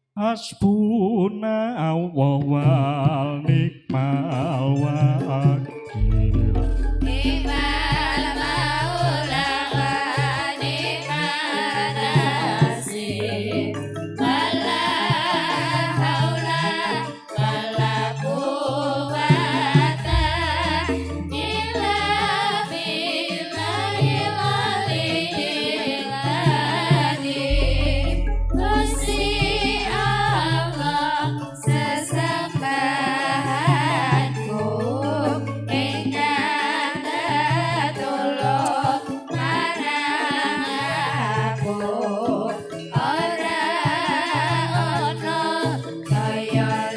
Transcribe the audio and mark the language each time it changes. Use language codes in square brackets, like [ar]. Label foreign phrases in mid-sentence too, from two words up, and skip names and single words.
[ar] حسبنا ونعم الوكيل نعم المولى ونعم النصير ولا حول ولا قوة إلا بالله العلي العظيم. [jv] Gusti Allah sesembahanku ingkang tetulung marang aku ora ana kaya